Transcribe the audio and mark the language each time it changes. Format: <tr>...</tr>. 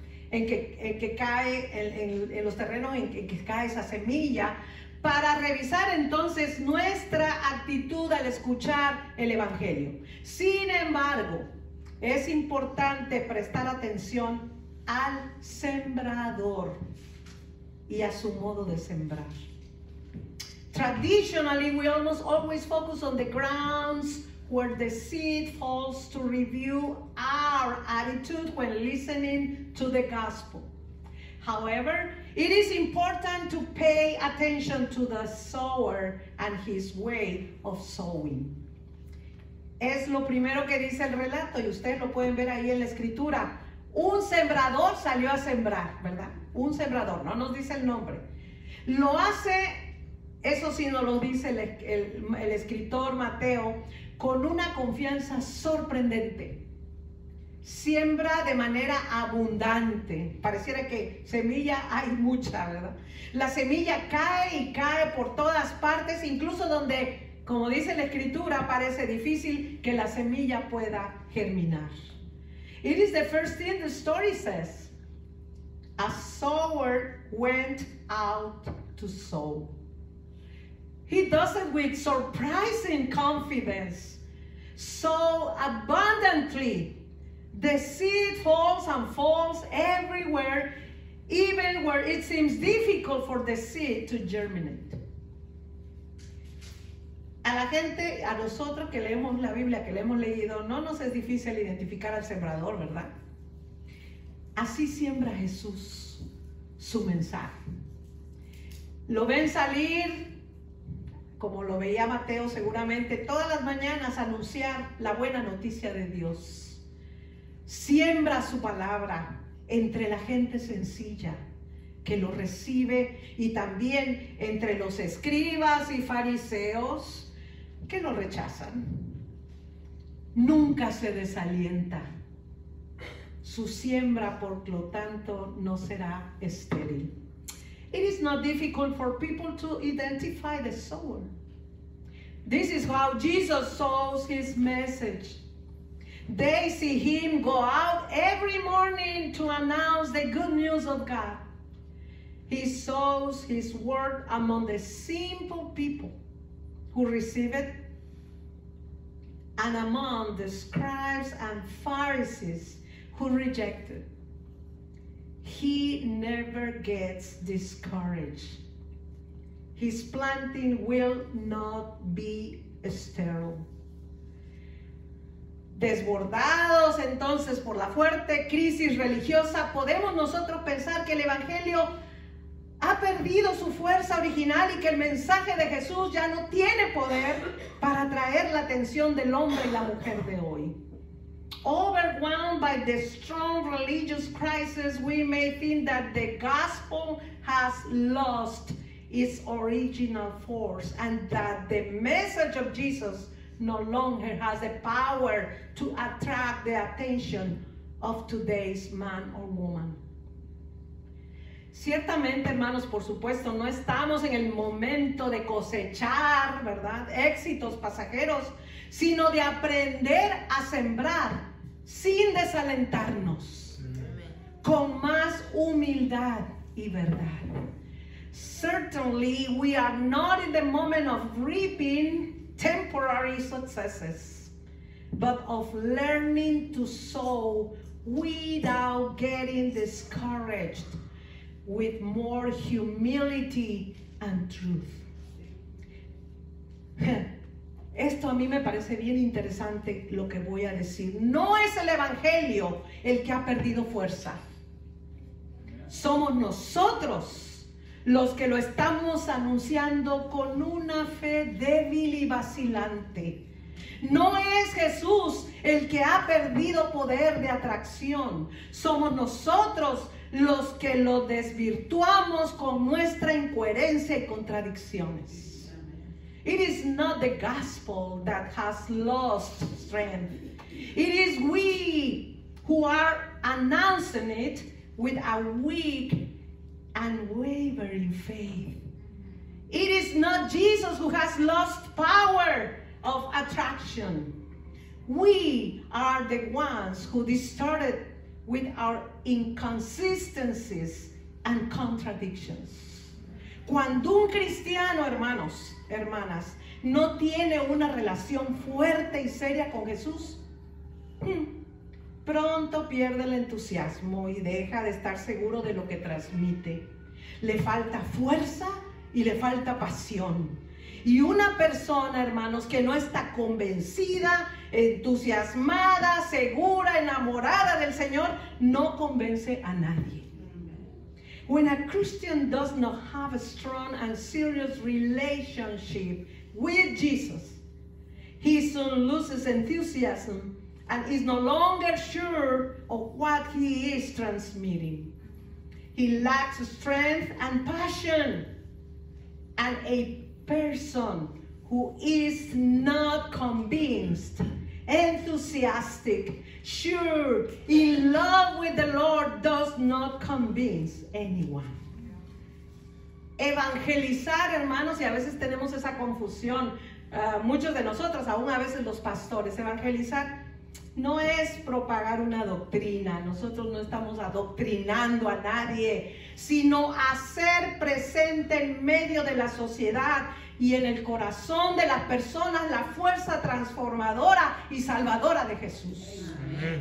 <es>En que cae, en los terrenos en que cae esa semilla, para revisar entonces nuestra actitud al escuchar el Evangelio. Sin embargo, es importante prestar atención al sembrador y a su modo de sembrar.</es> <en>Traditionally, we almost always focus on the grounds where the seed falls to review our attitude when listening to the gospel. However, it is important to pay attention to the sower and his way of sowing.</en> <es>Es lo primero que dice el relato y ustedes lo pueden ver ahí en la escritura. Un sembrador salió a sembrar, ¿verdad? Un sembrador, no nos dice el nombre. Lo hace, eso sí nos lo dice el escritor Mateo, con una confianza sorprendente. Siembra de manera abundante. Pareciera que semilla hay mucha, ¿verdad? La semilla cae y cae por todas partes, incluso donde, como dice la escritura, parece difícil que la semilla pueda germinar.</es> <en>It is the first thing the story says. A sower went out to sow. He does it with surprising confidence. So abundantly, the seed falls and falls everywhere, even where it seems difficult for the seed to germinate.</en> <es>A la gente, a nosotros que leemos la Biblia, que le hemos leído, no nos es difícil identificar al sembrador, ¿verdad? Así siembra Jesús su mensaje. Lo ven salir, como lo veía Mateo seguramente, todas las mañanas anunciar la buena noticia de Dios. Siembra su palabra entre la gente sencilla, que lo recibe, y también entre los escribas y fariseos que lo rechazan. Nunca se desalienta. Su siembra, por lo tanto, no será estéril.</es> <en>It is not difficult for people to identify the sower. This is how Jesus sows his message. They see him go out every morning to announce the good news of God. He sows his word among the simple people who receive it, and among the scribes and Pharisees who reject it. He never gets discouraged. His planting will not be sterile.</en> <es>Desbordados entonces por la fuerte crisis religiosa, podemos nosotros pensar que el Evangelio ha perdido su fuerza original y que el mensaje de Jesús ya no tiene poder para atraer la atención del hombre y la mujer de hoy.</es> <en>Overwhelmed by the strong religious crisis, we may think that the gospel has lost its original force and that the message of Jesus no longer has the power to attract the attention of today's man or woman.</en> <es>Ciertamente, hermanos, por supuesto, no estamos en el momento de cosechar, ¿verdad?, éxitos pasajeros, sino de aprender a sembrar sin desalentarnos, con más humildad y verdad.</es> <en>Certainly, we are not in the moment of reaping temporary successes, but of learning to sow without getting discouraged, with more humility and truth.</en> <es>Esto a mí me parece bien interesante lo que voy a decir. No es el Evangelio el que ha perdido fuerza. Somos nosotros los que lo estamos anunciando con una fe débil y vacilante. No es Jesús el que ha perdido poder de atracción. Somos nosotros los que lo desvirtuamos con nuestra incoherencia y contradicciones.</es> <en>It is not the gospel that has lost strength. It is we who are announcing it with a weak and wavering faith. It is not Jesus who has lost power of attraction. We are the ones who distorted with our inconsistencies and contradictions.</en> <es>Cuando un cristiano, hermanos, hermanas, no tiene una relación fuerte y seria con Jesús, pronto pierde el entusiasmo y deja de estar seguro de lo que transmite. Le falta fuerza y le falta pasión. Y una persona, hermanos, que no está convencida, entusiasmada, segura, enamorada del Señor, no convence a nadie.</es> <en>When a Christian does not have a strong and serious relationship with Jesus, he soon loses enthusiasm and is no longer sure of what he is transmitting. He lacks strength and passion, and a person who is not convinced, enthusiastic, sure, in love with the Lord does not convince anyone.</en> <es>Evangelizar, hermanos, y a veces tenemos esa confusión, muchos de nosotros, aún a veces los pastores, evangelizar no es propagar una doctrina. Nosotros no estamos adoctrinando a nadie, sino hacer presente en medio de la sociedad y en el corazón de las personas la fuerza transformadora y salvadora de Jesús. Amén.</es>